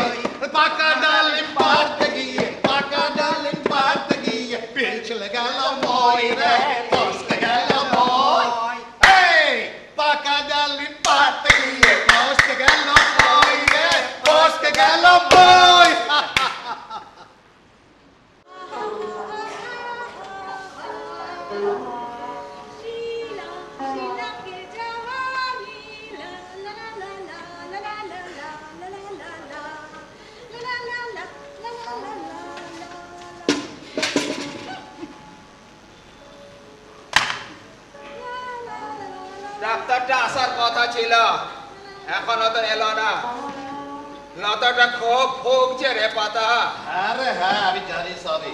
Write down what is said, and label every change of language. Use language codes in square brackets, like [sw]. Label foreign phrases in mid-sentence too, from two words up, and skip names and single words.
[bn] পাকা ডালিম পাড়তে গিয়ে, পাকা ডালিম পাড়তে গিয়ে পিছলে গেল মই রে, ফসকে গেল মই। এই পাকা ডালিম পাড়তে গিয়ে ফসকে গেল মই রে, ফসকে গেল মই। [hi] शीला शीला के जवानी ला ला ला ला ला ला ला ला ला ला ला ला ला ला ला [bn] ডাক্তারটা আসার কথা ছিল, এখনো তো এলো না। লতাটা খুব ভুগছে রে পাতা। আরে হ্যাঁ, আমি জানি সবই।